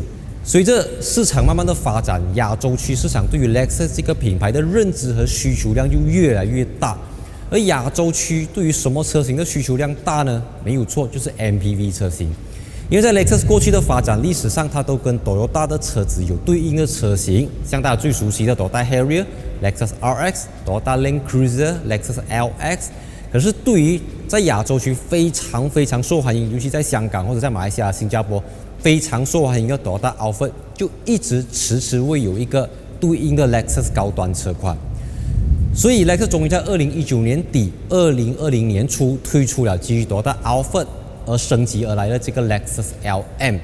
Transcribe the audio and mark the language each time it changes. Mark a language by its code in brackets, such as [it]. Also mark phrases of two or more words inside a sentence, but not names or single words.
[zh] 随着市场慢慢的发展，亚洲区市场对于 Lexus 这个品牌的认知和需求量就越来越大。而亚洲区对于什么车型的需求量大呢？没有错，就是 MPV 车型。因为在 Lexus 过去的发展历史上，它都跟 Toyota 的车子有对应的车型，像大家最熟悉的 Toyota Harrier、Lexus RX、Toyota Land Cruiser、Lexus LX。可是对于在亚洲区非常受欢迎，尤其在香港或者在马来西亚、新加坡非常受欢迎的 Toyota Alphard， 就一直迟未有一个对应的 Lexus 高端车款。所以 Lexus 终于在2019年底、2020年初推出了基于 Toyota Alphard而升级而来的这个 Lexus LM。